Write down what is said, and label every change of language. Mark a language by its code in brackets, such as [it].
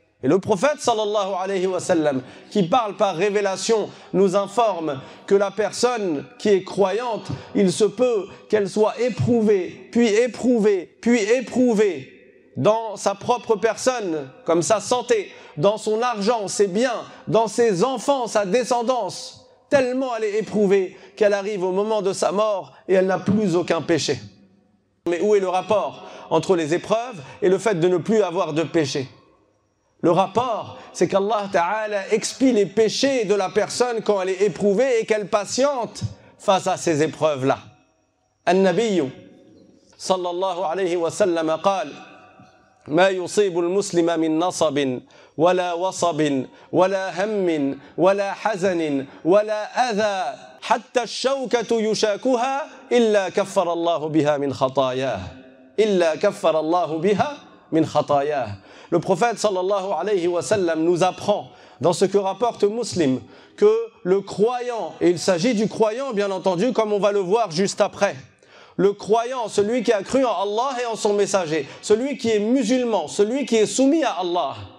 [fr] Et le prophète sallallahu alayhi wa sallam, qui parle par révélation, nous informe que la personne qui est croyante, il se peut qu'elle soit éprouvée, puis éprouvée, puis éprouvée dans sa propre personne, comme sa santé, dans son argent, ses biens, dans ses enfants, sa descendance, tellement elle est éprouvée qu'elle arrive au moment de sa mort et elle n'a plus aucun péché. Mais où est le rapport entre les épreuves et le fait de ne plus avoir de péché? Le rapport, c'est qu'Allah Ta'ala expie les péchés de la personne quand elle est éprouvée et qu'elle patiente face à ces épreuves-là. [ar] An-Nabiy sallallahu alayhi wa sallam قال ما يصيب المسلم من نصب ولا وصب ولا هم ولا حزن ولا أذى حتى الشوكة يشاكها إلا كفر الله بها من خطاياه إلا كفر الله بها من خطاياه. [fr] Le prophète sallallahu alayhi wa sallam nous apprend dans ce que rapporte Muslim que le croyant, et il s'agit du croyant bien entendu comme on va le voir juste après, le croyant, celui qui a cru en Allah et en son messager, celui qui est musulman, celui qui est soumis à Allah,